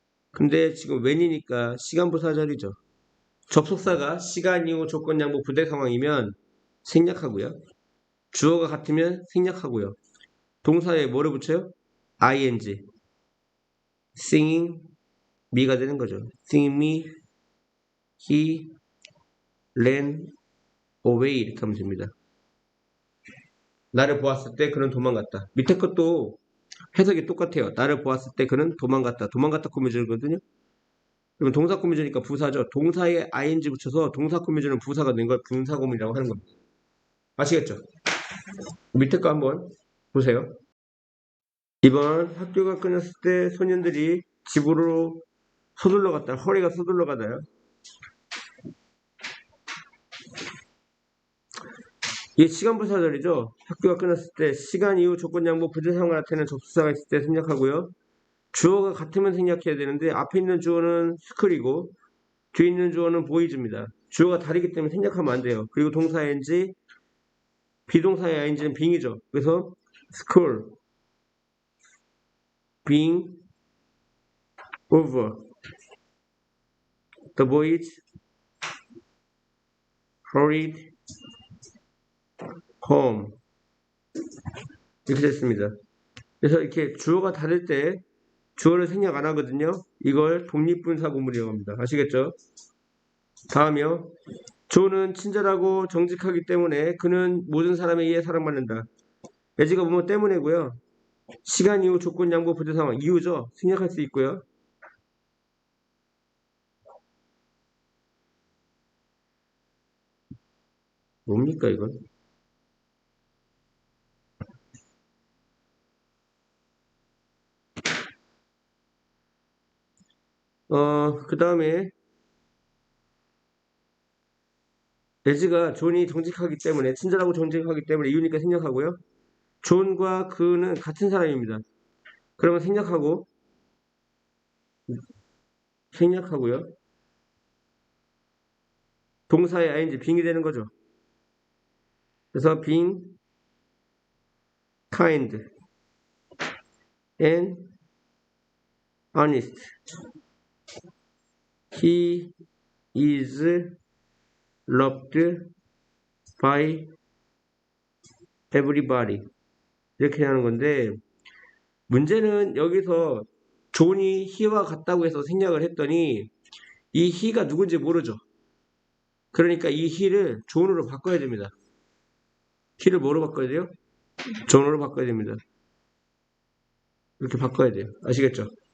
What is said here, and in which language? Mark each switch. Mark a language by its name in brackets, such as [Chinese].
[Korean] 근데 지금 when이니까 시간 부사절이죠. 접속사가 시간, 이후, 조건, 양보, 부대 상황이면 생략하고요. 주어가 같으면 생략하고요. 동사에 뭐를 붙여요? ing. [English] singing me [Korean] 가 되는 거죠. [English] singing me, he ran away [Korean] 이렇게 하면 됩니다. 나를 보았을 때 그는 도망갔다. 밑에 것도 해석이 똑같아요. 나를 보았을 때 그는 도망갔다. 도망갔다 꾸며주거든요. 그러면 동사 꾸며주니까 부사죠. 동사에 ing 붙여서 동사 꾸며주는 부사가 된 걸 분사구문이라고 하는 겁니다. 아시겠죠? 밑에 거 한번 보세요. 이번 학교가 끝났을 때 소년들이 집으로 서둘러 갔다. 허리가 서둘러 가다요. 이게 시간 부사절이죠. 학교가 끝났을 때 시간, 이후, 조건, 양보, 부재 상황을 나타내는 접속사가 있을 때 생략하고요. 주어가 같으면 생략해야 되는데 앞에 있는 주어는 스쿨이고 뒤에 있는 주어는 보이즈입니다. 주어가 다르기 때문에 생략하면 안 돼요. 그리고 동사 ing, 비동사의 ing는 being이죠. 그래서 [English] school, being over, the boys hurried home [Korean] 이렇게 됐습니다. 그래서 이렇게 주어가 다를 때 주어를 생략 안 하거든요. 이걸 독립분사구문이라고 합니다. 아시겠죠? 다음이요. 조는 친절하고 정직하기 때문에 그는 모든 사람에 의해 사랑받는다. as가 뭐뭐 때문에고요. 시간, 이후, 조건, 양보, 부재 상황, 이유죠. 생략할 수 있고요. 뭡니까 이건? 그 다음에 as가 존이 정직하기 때문에, 친절하고 정직하기 때문에 이유니까 생략하고요. 존과 그는 같은 사람입니다. 그러면 생략하고요. 동사의 ing, 빙이 되는 거죠. 그래서 [English] being kind and honest. He is loved by everybody. [Korean] 이렇게 하는 건데, 문제는 여기서 존이 he와 같다고 해서 생략을 했더니 이 he가 누군지 모르죠. 그러니까 이 he를 존으로 바꿔야 됩니다. he를 뭐로 바꿔야 돼요? 존으로 바꿔야 됩니다. 이렇게 바꿔야 돼요. 아시겠죠?